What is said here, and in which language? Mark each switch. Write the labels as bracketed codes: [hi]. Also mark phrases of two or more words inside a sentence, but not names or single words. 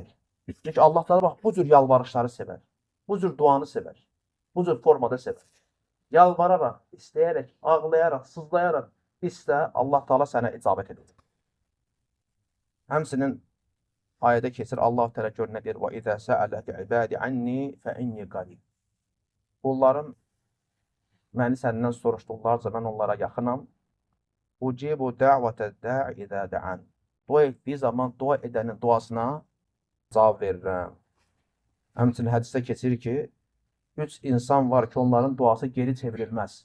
[az] Çünki Allah da bax, bu cür yalvarışları sevər, bu cür duanı sevər, bu cür formada sevər. Yalvararaq, istəyərək, ağlayaraq, sızlayaraq istə, Allah Teala sənə icabət edəcək. Həmsinin ayədə keçir, Allah Teala gör nə deyir, [ar] وَإِذَا سَأَلَكَ عِبَادِ عَنِّي فَإِنِّي قَرِيبٌ. [az] Qullarım məni səndən soruşduqlarca mən onlara yaxınam. [ar] أجيب دعوة الداع إذا دعان. [az] Dua etdiyi zaman dua edənin duasına cavab verirəm. Həmçinin hədisdə keçir ki, 3 insan var ki, onların duası geri çevrilməz.